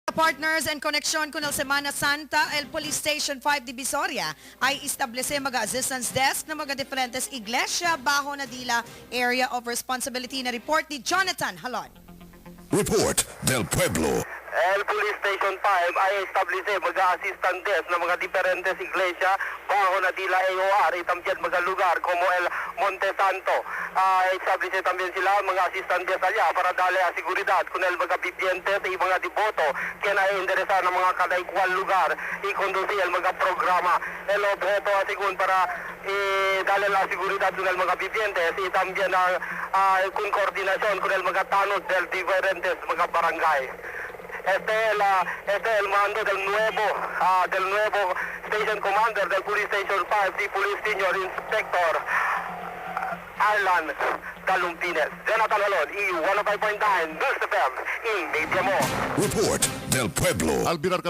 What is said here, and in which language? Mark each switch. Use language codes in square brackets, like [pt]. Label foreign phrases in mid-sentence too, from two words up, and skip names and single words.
[en] Partners and Connection [cbk] con el Semana Santa, el Police Station 5 Divisoria ay establece mga [en] assistance desk [cbk] ng mga diferentes iglesia bajo Nadila [en] Area of Responsibility [cbk] na report ni Jonathan Halon. Report del Pueblo. El Police Station 5 ay establece mag- [en] assistant desk [cbk] ng mga diferentes iglesia bajo Nadila AOR y también mga lugar como el Monte Santo. Establece también sila mga [en] assistant desk [cbk] allá para darle a seguridad con el mga vivientes y mga devoto que na interesar ng mga kada igual lugar y conducir el mga programa. El objeto asigun para darle la seguridad con el mga vivientes y también con coordinación con el mga tanos del diferentes mga barangay. Este es el mando del nuevo [en] Station Commander [cbk] del Police Station 5, [en] the Police Senior Inspector [cbk] Arlan Galumpines. Jonathan Halon, E 105.9 News FM in Mediamo. Report del Pueblo.